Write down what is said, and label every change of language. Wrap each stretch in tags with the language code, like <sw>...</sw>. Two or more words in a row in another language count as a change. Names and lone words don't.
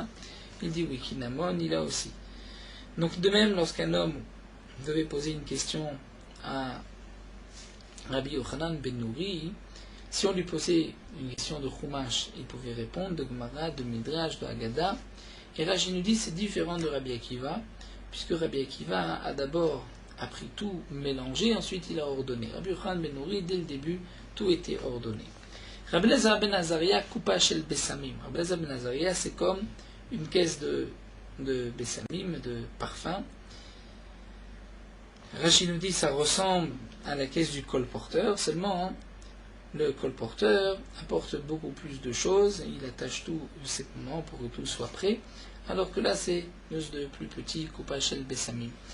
<fr>Il dit oui, Kinamon, il a aussi. Donc, de même, lorsqu'un homme devait poser une question à Rabbi Yochanan ben Nouri, si on lui posait une question de Chumash, il pouvait répondre de Gemara, de Midrash, de Haggadah. Et Rashi nous dit c'est différent de Rabbi Akiva, puisque Rabbi Akiva a d'abord appris tout mélangé, ensuite il a ordonné. Rabbi Yochanan ben Nouri, dès le début, tout était ordonné. Rabbi Elazar ben Azaria,</fr> <he>קופה של בשמים.</he> <fr>Rabbi Elazar ben Azaria, c'est comme une caisse de Bessamim, de parfum. Rashi nous dit ça ressemble à la caisse du colporteur, seulement le colporteur apporte beaucoup plus de choses, il attache tout séparément pour que tout soit prêt, alors que là c'est de plus petit,</fr> <he>קופה של בשמים.</he>